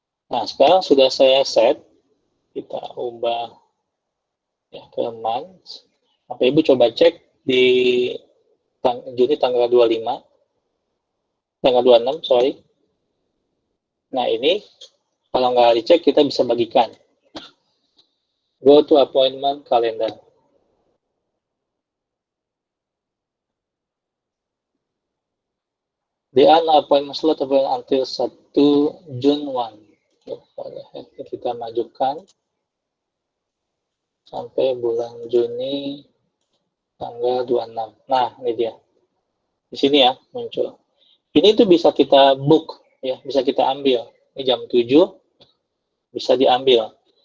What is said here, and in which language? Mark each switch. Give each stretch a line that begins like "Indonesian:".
Indonesian: Nah, sekarang sudah saya set. Kita ubah ya ke month. Bapak Ibu coba cek di Juni tanggal 25. Tanggal 26, sorry. Nah, ini kalau nggak dicek, kita bisa bagikan.
English: Go to appointment calendar. The appointment slot available until 1 June 1.
Indonesian: Kita majukan sampai bulan Juni tanggal 26. Nah, ini dia. Di sini ya muncul. Ini tuh bisa kita book ya, bisa kita ambil. Ini jam 7 bisa diambil.